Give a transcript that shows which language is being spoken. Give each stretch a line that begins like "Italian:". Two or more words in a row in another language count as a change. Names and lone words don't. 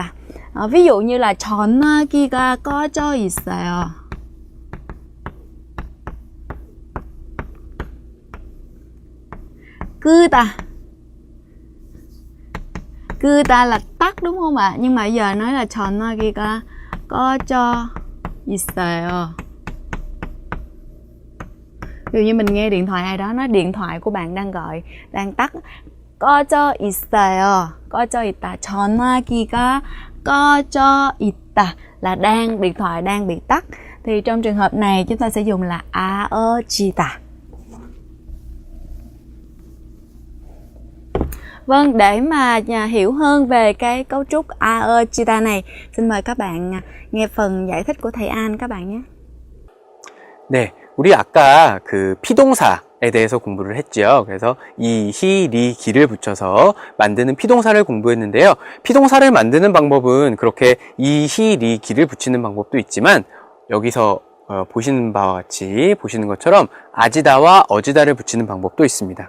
Vietnamese: Ví dụ như là
Korean: 전화기가 꺼져 있어요.
Vietnamese: 끄다 là tắt đúng không ạ? Nhưng mà giờ nói là
Korean: 전화기가 꺼져 있어요.
Vietnamese: Ví dụ như mình nghe điện thoại ai đó nói điện thoại của bạn đang gọi, đang tắt.
Korean: 꺼져 있어요. 꺼져 있다. 전화기가 꺼져 있다
Vietnamese: là điện thoại đang bị tắt. Thì trong trường hợp này chúng ta sẽ dùng là 아어지다. Vâng, để mà hiểu hơn về cái cấu trúc 아어지다 này, xin mời các bạn nghe phần giải thích của thầy An các bạn nhé.
Korean: 네, 우리 아까 그 피동사에 대해서 공부를 했죠. 그래서 이, 히, 리, 기를 붙여서 만드는 피동사를 공부했는데요. 피동사를 만드는 방법은 그렇게 이, 히, 리, 기를 붙이는 방법도 있지만 여기서 보시는 바와 같이 보시는 것처럼 아지다와 어지다를 붙이는 방법도 있습니다.